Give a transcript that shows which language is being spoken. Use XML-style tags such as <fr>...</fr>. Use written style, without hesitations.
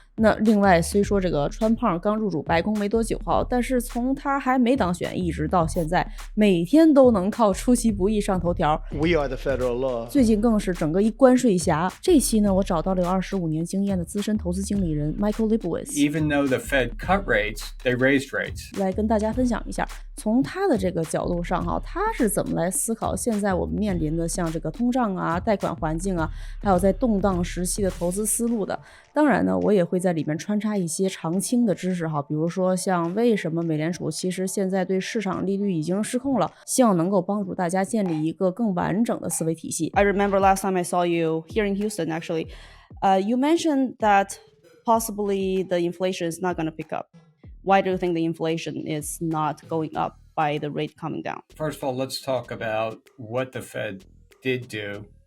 <zh>那另外，虽说这个川胖刚入主白宫没多久哈，但是从他还没当选一直到现在，每天都能靠出其不意上头条。</zh> <en>We are the federal law.</en> <zh>最近更是整个一关税侠。这期呢，我找到了有25年经验的资深投资经理人 Michael Lebowitz。</zh> <en>Even though the Fed cut rates, they raised rates.</en> <zh>来跟大家分享一下，从他的这个角度上哈，他是怎么来思考现在我们面临的像这个通胀啊、贷款环境啊，还有在动荡时期的投资思路的。当然呢，我也会在里面穿插一些常青的知识哈，比如说像为什么美联储其实现在对市场利率已经失控了，希望能够帮助大家建立一个更完整的思维体系。</zh> <en>I remember last time I saw you here in Houston actually, you mentioned that possibly the inflation is not going to pick up. Why do you think the inflation is not going up by the rate coming down? First of all, let's talk about what the Fed did do.</en>